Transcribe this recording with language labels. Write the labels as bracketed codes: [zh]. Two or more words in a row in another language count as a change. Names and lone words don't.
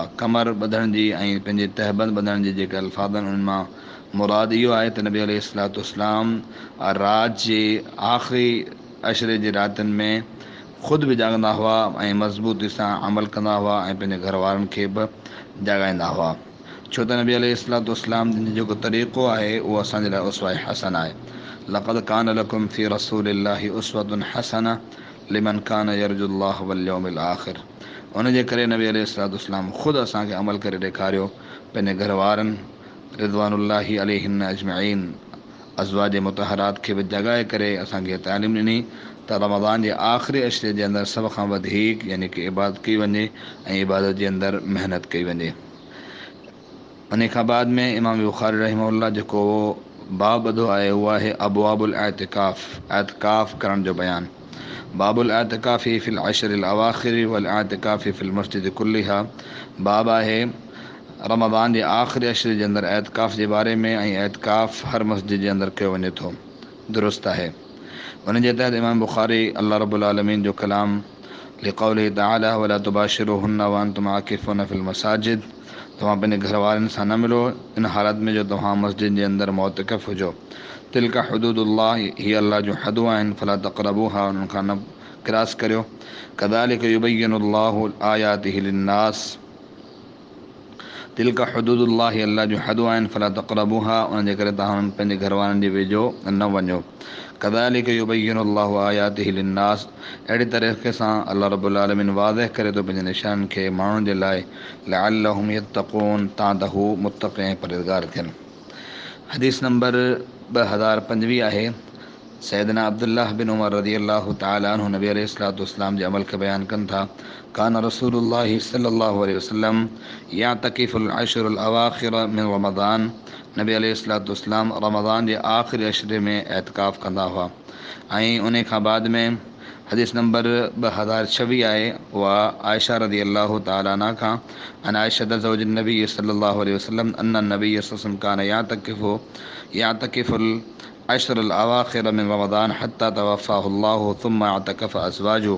[sd] कमर ॿधण जी ऐं पंहिंजे तहबंद ॿधण जी जेके अल्फाज़ आहिनि उन्हनि मां मुराद इहो आहे त नबी [ar] عليه الصلاة والسلام [sd] राति जे आख़िरी अशरे जे रातिनि में ख़ुदि बि जाॻंदा हुआ ऐं मज़बूती सां अमल कंदा हुआ ऐं पंहिंजे घर वारनि खे बि जाॻाईंदा हुआ। छो त नबी [ar] عليه الصلاة والسلام [sd] जो जेको तरीक़ो आहे उहो असांजे लाइ [ar] أسوة حسنة [sd] आहे। [ar] لقد كان لكم في رسول الله أسوة حسنة لمن كان يرجو الله واليوم الآخر. [sd] उनजे करे नबी [ar] عليه الصلاة والسلام [sd] ख़ुदि असांखे अमल करे ॾेखारियो, पंहिंजे घर वारनि [ar] رضوان الله عليهن أجمعين أزواج مطهرات [sd] खे बि जॻाए करे असांखे तालीम ॾिनी त रमज़ान जे आख़िरी अशरे जे अंदरि सभ खां वधीक यानी कि इबादत कई वञे ऐं इबादत जे अंदरि महिनत कई वञे। उन खां बाद में इमाम बुख़ारी रहमहुल्लाह जेको बाब ॿधो आहे उहो आहे [ar] أبواب الاعتكاف, [sd] एतिकाफ़ करण जो बयानु। [ar] باب الاعتكاف في العشر الأواخر والاعتكاف في المسجد كلها. [sd] बाब आहे रमज़ान जे आख़िरी अशरे जे अंदरि एतिकाफ़ जे बारे में ऐं एतिकाफ़ हर मस्जिद जे अंदरि कयो वञे थो, दुरुस्त आहे। उन जे तहत इमाम बुख़ारी [ar] الله رب العالمين [sd] जो कलाम [ar] لقوله تعالى ولا تباشروهن وأنتم عاكفون في المساجد. [sd] तव्हां पंहिंजे घर वारनि सां न मिलो इन हालत में जो तव्हां मस्जिद जे अंदरि मोअतकिफ़ हुजो। [ar] تلك حدود الله, [sd] हीअ अल्लाह जूं हदूं आहिनि, [ar] فلا تقربوها, [sd] उन्हनि खां न क्रॉस करियो। [ar] كذلك يبين الله آياته للناس تلك حدود الله, [sd] हीअ अल्लाह जूं हदूं आहिनि, [ar] فلا تقربوها, [sd] उन जे करे तव्हां पंहिंजे घर वारनि जे वेझो न वञो। [ar] كذلك يبين الله آياته للناس, [sd] अहिड़ी तरीक़े सां [ar] الله رب العالمين [sd] वाज़ह करे थो पंहिंजे निशान खे माण्हुनि जे लाइ, [ar] لعلهم يتقون, [sd] तां त हू मुत्तक़ी ऐं परहेज़गार थियनि। हदीस नंबर 2025 आहे। सैयदना अब्दुल्लाह बिन उमर [ar] رضي الله تعالى عنه [sd] नबी [ar] عليه الصلاة والسلام [sd] जे अमल खे बयानु कनि था। [ar] كان رسول الله صلى الله عليه وسلم يعتكف العشر الأواخر من رمضان. [sd] नबी [ar] عليه الصلاة والسلام [sd] रमज़ान जे आख़िरी अशरे में एतिकाफ़ कंदा हुआ ऐं उन खां बाद में हदीस नंबर 2026 आहे। उहा आयशा रज़ियल्लाहु तआला अन्हा खां [ar] عن عائشة زوج النبي صلى الله عليه وسلم أن النبي صلى الله كان يعتكف العشر الأواخر من رمضان حتى توفاه الله ثم اعتكف أزواجه.